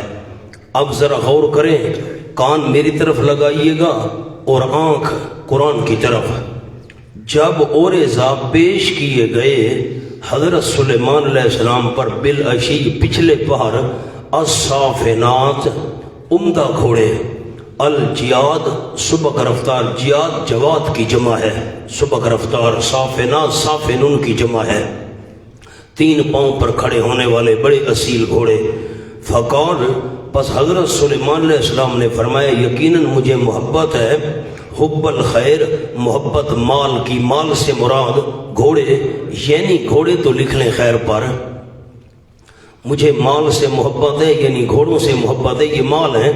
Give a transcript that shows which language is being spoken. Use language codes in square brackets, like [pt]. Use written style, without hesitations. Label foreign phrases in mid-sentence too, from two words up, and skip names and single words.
[ur] اب ذرا غور کریں، کان میری طرف لگائیے گا اور آنکھ قرآن کی طرف۔ جب اوریزا پیش کیے گئے حضرت سلیمان علیہ السلام پر بالعشی پچھلے پہر الصافنات عمدہ گھوڑے، الجیاد سبک رفتار، جیاد جواد کی جمع ہے، سبک رفتار، صافنات صافنون کی جمع ہے، 3 پاؤں پر کھڑے ہونے والے بڑے اصیل گھوڑے۔ فقال پس حضرت سلیمان علیہ السلام نے فرمایا یقیناً مجھے محبت ہے، [ar] حب الخیر [ur] محبت مال کی، مال سے مراد گھوڑے، یعنی گھوڑے تو لکھ لیں خیر پر، مجھے مال سے محبت ہے یعنی گھوڑوں سے محبت ہے، یہ مال ہے۔